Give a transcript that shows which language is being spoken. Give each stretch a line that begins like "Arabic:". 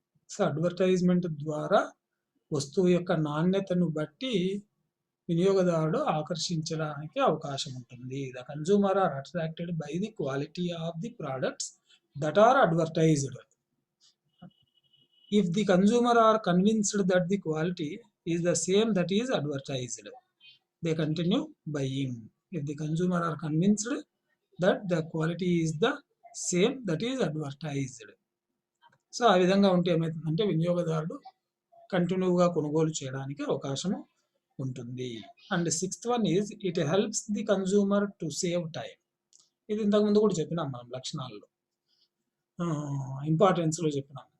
Telugu: So advertisement ద్వారా వస్తువు యొక్క నాణ్యతను బట్టి వినియోగదారుడు ఆకర్షించడానికి అవకాశం ఉంటుంది.
English: The consumer are attracted by the quality of the products that are advertised. If the consumer are convinced that the quality is the same that is advertised, they continue buying. If the consumer are convinced that the quality is the same that is advertised.
Telugu: So ఆ విధంగా ఉంటే ఏమవుతుందంటే వినియోగదారుడు కంటిన్యూగా కొనుగోలు చేయడానికి అవకాశం ఉంటుంది.
English: And sixth one is it helps the consumer to save time.
Telugu: ఇది ఇంతకుముందు కూడా చెప్పినాం మనం లక్షణాల్లో, ఇంపార్టెన్స్లో చెప్పినాం.